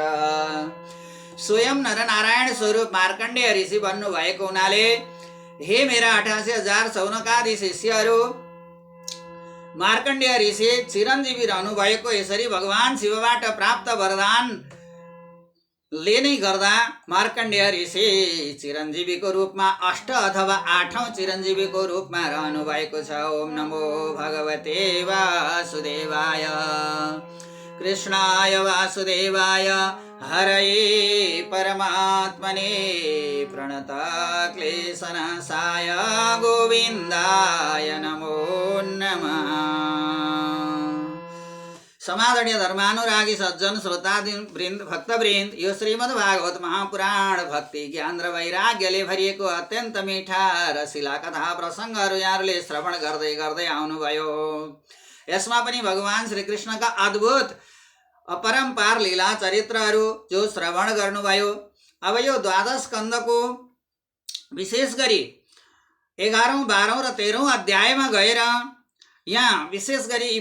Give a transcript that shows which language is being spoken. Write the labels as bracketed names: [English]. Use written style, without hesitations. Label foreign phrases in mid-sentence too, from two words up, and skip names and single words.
[Nepali] स्वयं नरनारायण स्वरूप मार्कण्डेय ऋषि भन्नुभएको हुनाले, हे मेरा 88,000 सौनकादि शिष्यहरू, मार्कण्डेय ऋषि चिरञ्जीवी रहनु भएको यसरी भगवान शिवबाट प्राप्त वरदान लेनै गर्दा मार्कण्डेय ऋषि चिरञ्जीवीको रूपमा 8 अथवा 8औं चिरञ्जीवीको रूपमा रहनु भएको छ। [Sanskrit] ओम नमो भगवते वासुदेवाय। कृष्णाय वासुदेवाय हरये परमात्मने प्रणतक्लेशनाशाय गोविन्दाय नमो नमः। [Nepali] समादरणीय धर्मानुरागी सज्जन श्रोतावृन्द भक्तवृन्द, यो श्रीमद्भागवत महापुराण भक्ति ज्ञान र वैराग्यले भरिएको अत्यन्त मिठा रसिला कथा प्रसङ्गहरू यहाँहरूले श्रवण गर्दै गर्दै आउनुभयो। यसमा पनि भगवान श्रीकृष्णका अद्भुत अपरम्पार लीला चरित्रहरू जो श्रवण गर्नुभयो। अब यो द्वादश स्कन्धको विशेष गरी 11औं 12औं र 13औं अध्यायमा गएर यहाँ विशेष गरी यी